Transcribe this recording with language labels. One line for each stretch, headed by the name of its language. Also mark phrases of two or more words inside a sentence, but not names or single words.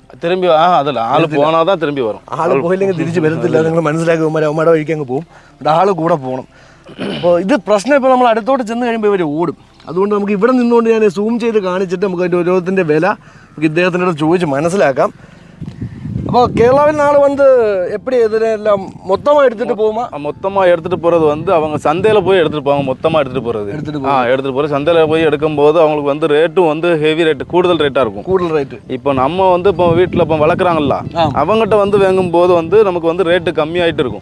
Malayalam: അതല്ല ആൾ പോകണതാ തിരുമ്പി വരും ആൾ പോയില്ലെങ്കിൽ തിരിച്ച് വരത്തില്ല നിങ്ങൾ മനസ്സിലാക്കി അവന്മാരുടെ വഴിക്ക് അങ്ങ് പോകും ഇവിടെ ആൾ കൂടെ പോകണം അപ്പോൾ ഇത് പ്രശ്നം ഇപ്പോൾ നമ്മൾ അടുത്തോട്ട് ചെന്ന് കഴിയുമ്പോൾ ഇവർ ഓടും അതുകൊണ്ട് നമുക്ക് ഇവിടെ നിന്നുകൊണ്ട് ഞാൻ സൂം ചെയ്ത് കാണിച്ചിട്ട് നമുക്ക് അതിൻ്റെ ഓരോത്തിൻ്റെ വില നമുക്ക് ഇദ്ദേഹത്തിൻ്റെ അടുത്ത് ചോദിച്ച് മനസ്സിലാക്കാം
Tamil: அப்போ கேரளாவில் நாள் வந்து எப்படி இதெல்லாம் மொத்தமாக எடுத்துகிட்டு போகுமா? மொத்தமாக எடுத்துகிட்டு போகிறது வந்து அவங்க சந்தையில் போய் எடுத்துகிட்டு போவாங்க. மொத்தமாக எடுத்துகிட்டு போகிறது எடுத்துகிட்டு போகிறது சந்தையில் போய் எடுக்கும்போது அவங்களுக்கு வந்து ரேட்டும் வந்து ஹெவி ரேட்டு கூடுதல் ரேட்டாக இருக்கும். கூடுதல் ரேட்டு இப்போ நம்ம வந்து இப்போ வீட்டில் இப்போ வளர்க்குறாங்கல்ல அவங்ககிட்ட வந்து வாங்கும்போது வந்து நமக்கு வந்து ரேட்டு கம்மியாகிட்டு இருக்கும்.